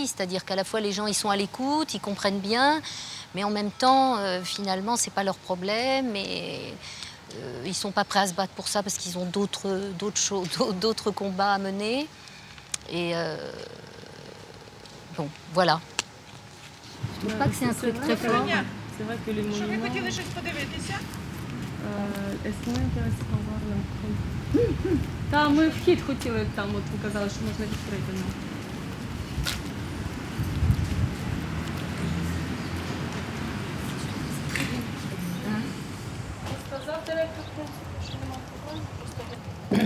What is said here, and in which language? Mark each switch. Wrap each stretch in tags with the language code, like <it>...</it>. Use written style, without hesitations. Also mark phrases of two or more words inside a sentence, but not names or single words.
<fr>C'est-à-dire qu'à la fois, les gens, ils sont à l'écoute, ils comprennent bien, mais en même temps, finalement, ce n'est pas leur problème. Et ils ne sont pas prêts à se battre pour ça parce qu'ils ont d'autres combats à mener. Et bon, voilà. Je trouve pas que c'est un truc très fort. C'est vrai que les monuments...</fr> <uk>Що ви хотіли щось подивитися? Та, ми вхід хотіли, там от показали, що можна відкрити. Сказав директор, що немає проблем.</uk>